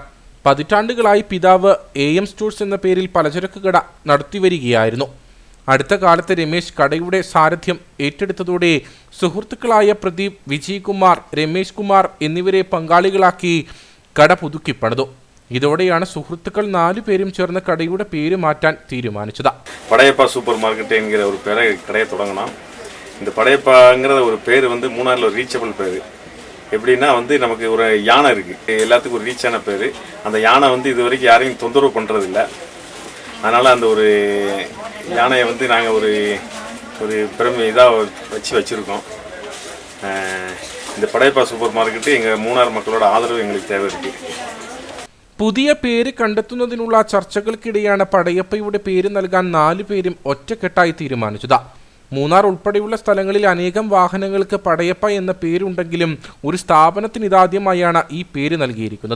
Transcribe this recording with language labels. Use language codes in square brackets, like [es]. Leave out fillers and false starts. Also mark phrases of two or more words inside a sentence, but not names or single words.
[ml] പതിറ്റാണ്ടുകളായി പിതാവ് AM സ്റ്റോഴ്സ് എന്ന പേരിൽ പലചരക്ക് കട നടത്തിവരികയായിരുന്നു. അടുത്ത കാലത്ത് രമേശ് കടയുടെ സാരഥ്യം ഏറ്റെടുത്തതോടെ സുഹൃത്തുക്കളായ പ്രദീപ്, വിജയ്കുമാർ, രമേശ് കുമാർ എന്നിവരെ പങ്കാളികളാക്കി കട പുതുക്കിപ്പണിതു. ഇതോടെയാണ് സുഹൃത്തുക്കൾ 4 പേരും ചേർന്ന് കടയുടെ പേര് മാറ്റാൻ തീരുമാനിച്ചത്. [ta] படையப்பா சூப்பர் மார்க்கெட் என்கிற ஒரு கடையை தொடங்கணும். இந்த படையப்பாங்கிற ஒரு பேர் மூணாறில் ஒரு ரீச்சபிள் பேர். எப்படின்னா நமக்கு ஒரு யானை இருக்குது, எல்லாத்துக்கும் ஒரு ரீச்சான பேர். அந்த யானை இது வரைக்கும் யாரையும் தொந்தரவு பண்ணுறதில்ல. அதனால் அந்த ஒரு யானையை நாங்கள் ஒரு பெருமை இதாக வச்சுருக்கோம். இந்த படையப்பா சூப்பர் மார்க்கெட்டு எங்கள் மூணாறு மக்களோட ஆதரவு எங்களுக்கு தேவை இருக்குது. [ml] പുതിയ പേര് കണ്ടെത്തുന്നതിനുള്ള ചർച്ചകൾക്കിടെയാണ് പടയപ്പയുടെ പേര് നൽകാൻ 4 പേരും ഒറ്റക്കെട്ടായി തീരുമാനിച്ചത്. മൂന്നാർ ഉൾപ്പെടെയുള്ള സ്ഥലങ്ങളിൽ അനേകം വാഹനങ്ങൾക്ക് പടയപ്പ എന്ന പേരുണ്ടെങ്കിലും ഒരു സ്ഥാപനത്തിന് ഇതാദ്യമായാണ് ഈ പേര് നൽകിയിരിക്കുന്നത്.